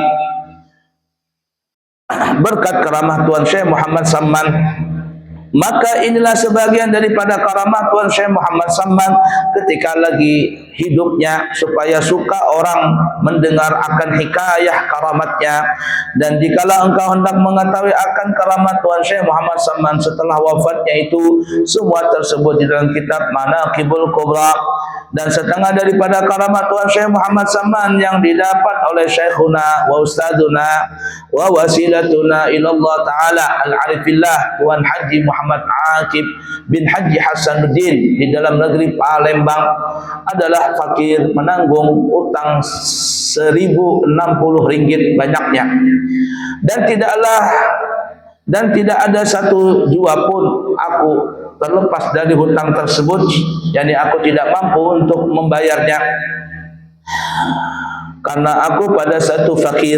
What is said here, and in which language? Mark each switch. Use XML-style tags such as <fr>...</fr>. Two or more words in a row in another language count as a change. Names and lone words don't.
<id>Berkat karamah Tuan Syekh Muhammad Samman, Maka inilah sebagian daripada karamah Tuan Syekh Muhammad Samman ketika lagi hidupnya, supaya suka orang mendengar akan hikayah karamatnya. Dan jikalau engkau hendak mengetahui akan karamat Tuan Syekh Muhammad Samman setelah wafatnya itu, semua tersebut di dalam kitab Manaqibul Kubra. Dan setengah daripada karamat Tuan Syekh Muhammad Samman yang didapat oleh</id> <ar>شيخنا وأستاذنا ووسيلتنا إلى الله تعالى العارف بالله</ar> <id>Tuan Haji Muhammad Aqib bin Haji Hasanuddin di dalam negeri Palembang adalah fakir, menanggung utang 1.060 ringgit banyaknya, dan tidak ada satu jua pun aku terlepas dari hutang tersebut, yakni aku tidak mampu untuk membayarnya karena aku pada satu fakir.</id>